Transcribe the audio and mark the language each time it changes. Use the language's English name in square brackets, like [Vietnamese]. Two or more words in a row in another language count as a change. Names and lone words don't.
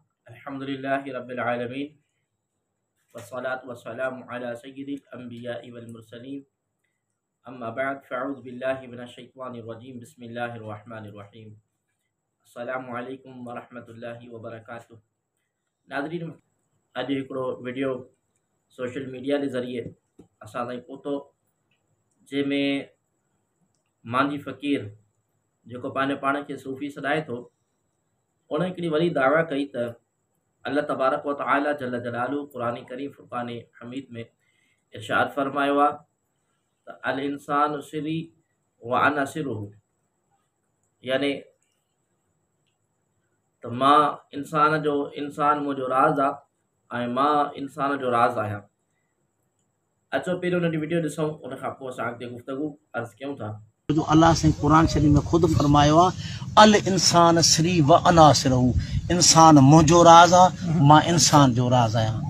[Arabic] الحمد لله رب العالمين والصلاة والسلام على سيد الأنبياء والمرسلين أما بعد فأعوذ بالله من الشيطان الرجيم بسم الله الرحمن الرحيم السلام عليكم ورحمة الله وبركاته. [Sindhi] नाज़रीन, अॼु हिकिड़ो वीडियो सोशल मीडिया जे ज़रिए असां ताईं पहुतो जंहिंमें मांजी फ़क़ीर जेको पंहिंजे पाण खे सूफ़ी सॾाए थो उन हिकिड़ी वॾी दावा कई त [Arabic] الله تبارك وتعالى جل جلاله [Sindhi] क़ुरान करीम फ़ुरक़ान हमीद में इरशाद फरमायो आहे त [Arabic] الإنسان سري وأنا سره, [Sindhi] यानी त मां इंसान मुंहिंजो राज़ आहे ऐं मां इंसान जो राज़ आहियां। अचो पहिरियों उन वीडियो ॾिसूं, उन खां पोइ असां अॻिते गुफ़्तगू अर्ज़ कयूं था। जो अल्लाह से कुरान शरीफ में खुद फरमायो [Arabic] الإنسان سري وأنا سره, [Sindhi] इंसान मुंहिंजो राज़ आहे, मां इंसान जो राज़ आहियां।